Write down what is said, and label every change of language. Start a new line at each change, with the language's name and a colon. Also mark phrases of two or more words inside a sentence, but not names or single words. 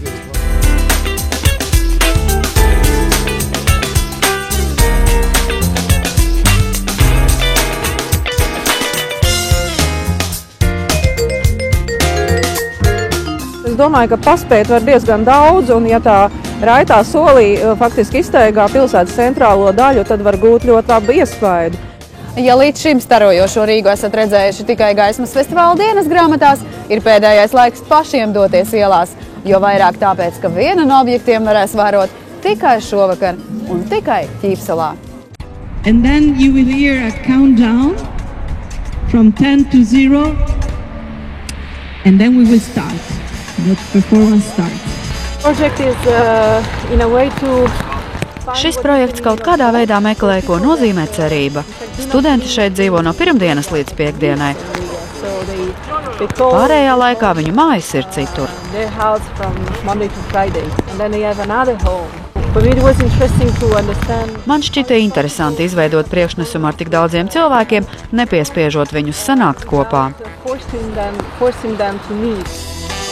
Latvian: Es domāju, ka paspēt var diezgan daudz, un ja tā raitā solī faktiski izteigā pilsētas centrālo daļu, tad var gūt ļoti labu iespaidu. Ja līdz šim starojošo Rīgu esat redzējuši tikai gaismas festivāla dienas grāmatās, ir pēdējais laiks pašiem doties ielās, jo vairāk tāpēc, ka vienu no objektiem varēs vērot tikai šovakar un tikai Ķīpsalā.
English: And then you will hear a countdown from 10 to 0 and then we will start. The performance starts. Project is in a way to
Latvian: Šis projekts kaut kādā veidā meklē, ko nozīmē cerība. Studenti šeit dzīvo no pirmdienas līdz piekdienai. Pārējā laikā viņu mājas ir citur. Man šķita interesanti izveidot priekšnesumu ar tik daudziem cilvēkiem, nepiespiežot viņus sanākt kopā.